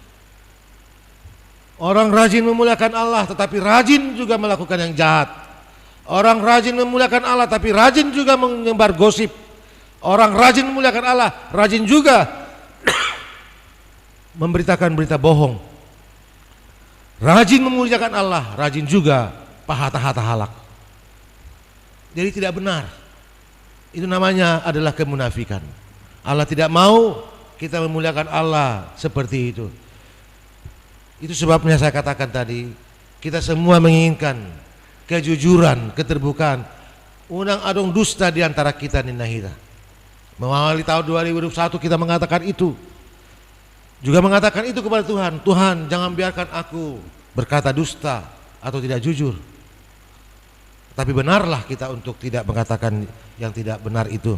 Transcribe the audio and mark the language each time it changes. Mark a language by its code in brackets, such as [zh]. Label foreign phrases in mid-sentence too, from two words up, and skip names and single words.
[id] Orang rajin memuliakan Allah tetapi rajin juga melakukan yang jahat. Orang rajin memuliakan Allah tapi rajin juga menyebar gosip. Orang rajin memuliakan Allah rajin juga memberitakan berita bohong. Rajin memuliakan Allah rajin juga [bbc] pahata-hata halak. [id] Jadi tidak benar. Itu namanya adalah kemunafikan. Allah tidak mau kita memuliakan Allah seperti itu. Itu sebabnya saya katakan tadi, kita semua menginginkan kejujuran, keterbukaan. [bbc] Unang adong dusta [id] di antara kita [bbc] ninahira. [id] Mengawali tahun 2021 kita mengatakan itu. Juga mengatakan itu kepada Tuhan. Tuhan, jangan biarkan aku berkata dusta atau tidak jujur. Tapi benarlah kita untuk tidak mengatakan yang tidak benar itu.